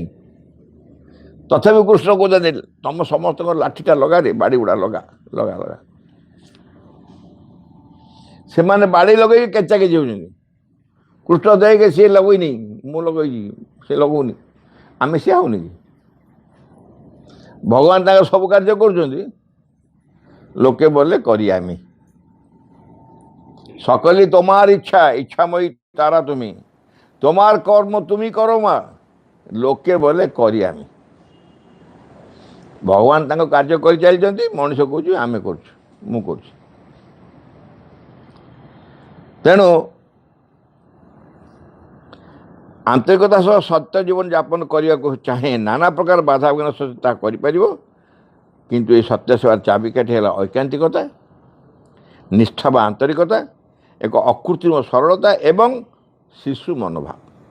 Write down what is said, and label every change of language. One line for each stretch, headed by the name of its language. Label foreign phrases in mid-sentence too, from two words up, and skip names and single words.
Odia: ତଥାପି କୃଷ୍ଣ କହୁଛନ୍ତି ତମ ସମସ୍ତଙ୍କ ଲାଠିଟା ଲଗାରେ, ବାଡ଼ି ଗୁଡ଼ା ଲଗା ଲଗା ଲଗା। ସେମାନେ ବାଡ଼ି ଲଗେଇକି କେଚା କେଚି ହେଉଛନ୍ତି। କୃଷ୍ଣ ଦେଇକି ସିଏ ଲଗେଇନି, ମୁଁ ଲଗେଇଛି, ସେ ଲଗଉନି, ଆମେ ସିଏ ହେଉନି କି? ଭଗବାନ ତାଙ୍କର ସବୁ କାର୍ଯ୍ୟ କରୁଛନ୍ତି, ଲୋକେ
Bangla: বলে করি আমি। সকলই তোমার ইচ্ছা, ইচ্ছাময়ী তারা তুমি, তোমার কর্ম তুমি করো মা, লোকে বলে করি আমি।
Odia: ভগবান ତାଙ୍କ କାର୍ଯ୍ୟ କରି ଚାଲିଛନ୍ତି, ମଣିଷ କହୁଛି ଆମେ କରୁଛୁ, ମୁଁ କରୁଛି। ତେଣୁ ଆନ୍ତରିକତା ସହ ସତ୍ୟ ଜୀବନ ଯାପନ କରିବାକୁ ଚାହେଁ, ନାନା ପ୍ରକାର ବାଧାବିଘ୍ନ ସହିତ ତାହା କରିପାରିବ। କିନ୍ତୁ ଏ ସତ୍ୟ ସେବାର ଚାବିକାଠି ହେଲା ଐକାନ୍ତିକତା, ନିଷ୍ଠା ବା ଆନ୍ତରିକତା, ଏକ ଅକୃତ୍ରିମ ସରଳତା ଏବଂ ଶିଶୁ ମନୋଭାବ।